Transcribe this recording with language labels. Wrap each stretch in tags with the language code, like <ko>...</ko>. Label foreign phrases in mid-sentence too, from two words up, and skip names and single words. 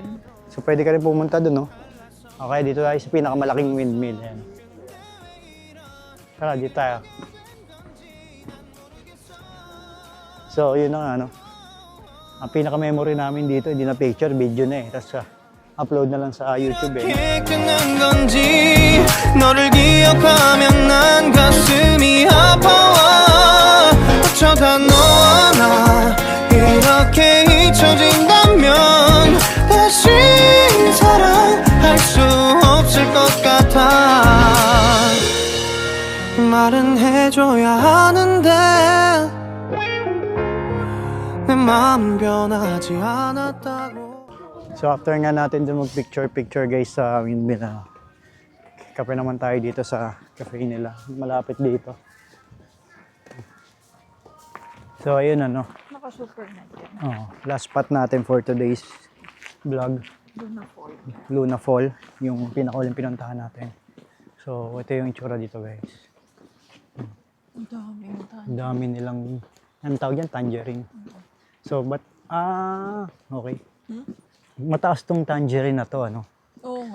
<tl>So, pwede ka rin pumunta dun, no? Okay, dito tayo sa pinakamalaking windmill. Ayan. Tara, dito tayo. So, yun na nga, no? Ang pinaka-memory namin dito, hindi na picture, video na eh. Tapos, upload na lang sa YouTube eh.</tl> <ko>끝난 건지 너를 기억하면 난 가슴이 아파와 어쩌다 너와 나 이렇게 잊혀진다면 다시 사랑할 수 없을 것 같아 말은 해줘야 하는데 내 마음은 변하지 않았다고</ko> <en>So after</en> <tl>nga natin dun mag-picture guys sa windmill, kape naman tayo dito sa cafe nila, malapit dito. So ayun ano, Naka-super net yan.</tl> <en>last spot</en> <tl>natin</tl> <en>for today's vlog,</en> <tl>Luna Fall. Luna Fall, yung pinakahuling pinuntahan natin. So ito yung itsura dito guys. Ang daming tayo. Ang dami nilang, anong tawag yan? Tangerine.</tl> <en>So okay.</en> <tl>Mataas tong tangerine na to, ano? Oo nga.</tl>